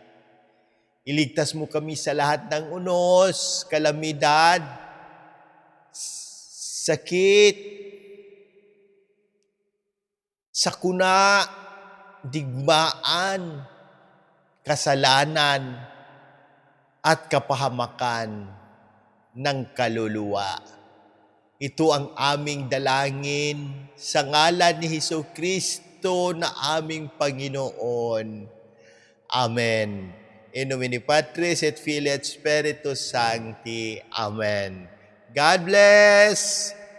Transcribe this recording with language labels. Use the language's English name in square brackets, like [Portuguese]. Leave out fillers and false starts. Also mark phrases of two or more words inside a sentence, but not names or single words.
[Filipino] Iligtas mo kami sa lahat ng unos, kalamidad, sakit, sakuna, digmaan, kasalanan, at kapahamakan ng kaluluwa. Ito ang aming dalangin sa ngalan ni Hesukristo na aming Panginoon. Amen. [Latin] In nomine Patris et Filii et Spiritus Sancti. [English] Amen. God bless!